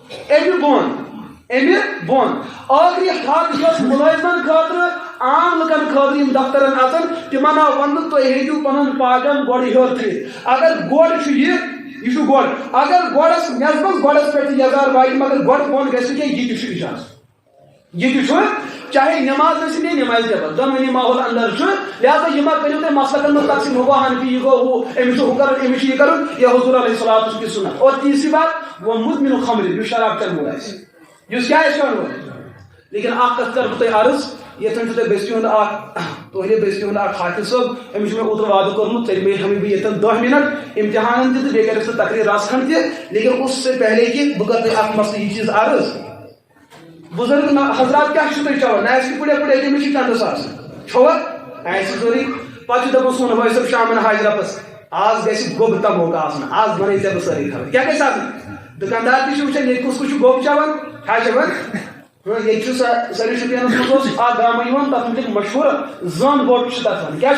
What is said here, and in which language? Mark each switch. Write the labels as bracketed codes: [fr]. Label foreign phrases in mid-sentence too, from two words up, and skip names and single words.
[ks] اَمہِ بۄن ٲخری حد یۄس مُلٲزمن خٲطرٕ عام لُکن خٲطرٕ یِم دفترن اژن تِمن آو وننہٕ تُہۍ ہیٚکِو پنُن پاجام گۄڈٕ ہیوٚر تھٲیِتھ اگر گۄڈ چھُ یہِ چھُ گۄڈ اگر گۄڈس نٮ۪صبس گۄڈس پٮ۪ٹھ تہِ یزار واتہِ مگر گۄڈٕ بۄن گژھِ نہٕ کینٛہہ یہِ تہِ چھُ اِجازت یہِ تہِ چھُ چاہے نماز ٲسِن یا نمازِ جبر دۄنوٕنی ماحول اندر چھُ لہذا یہِ ما کٔرِو تُہۍ مسلکن منٛز تقسیٖم ہُہ گوٚو حنفی یہِ گوٚو ہُہ أمِس چھُ ہُہ کرُن أمِس چھُ یہِ کرُن یا حضوٗر [ar] علیہ الصلوۃ [ur] کی سنت اور تیسری بات وہ [ar] مدمن الخمر [ks] یُس شراب چٮ۪ن وول آسہِ یُس کیٛاہ آسہِ چٮ۪وان وول لیکن اکھ کتھ کرٕ بہٕ تۄہہِ عرض ییٚتٮ۪ن چھُ تۄہہِ بٔستی ہُنٛد اکھ تُہنٛدِ بٔستی ہُنٛد اکھ حافظ صٲب أمِس چھُ مےٚ اوترٕ وعدٕ کوٚرمُت ژےٚ دِمے ہمیں بہٕ ییٚتٮ۪ن 10 منٹ امتحانن تہِ تہٕ بیٚیہِ کرکھ ژٕ تقریٖر رژھ کھنڈ تہِ لیکن [ur] اس سے پہلے کہ [ks] بہٕ کرٕ تۄہہِ اکھ مسلہٕ یہِ چیٖز عرض بزرگ حضرات کیا چھُو تُہۍ چٮ۪وان نہ آسہِ پُڑے پُڑے تٔمِس چھِ چندس آسان چھوا آسہِ ضروٗری پتہٕ چھُ دپان سون بٲے صٲب شامن حاج رۄبس آز گژھِ گوٚب تموک آسُن آز بنٲے ژےٚ بہٕ سٲری خبر کیٛاہ گژھِ آسُن دُکاندار تہِ چھُ وٕچھان ییٚتہِ کُس کُس چھُ گوٚب چٮ۪وان کیٛاہ چٮ۪وان ییٚتہِ چھُ سٲنِس شُپینس منٛز اوس اکھ گامہٕ یِوان تتھ مُتعلق مشہوٗر زٲن بوٚٹ چھُ تتھ وَنان کیٛاہ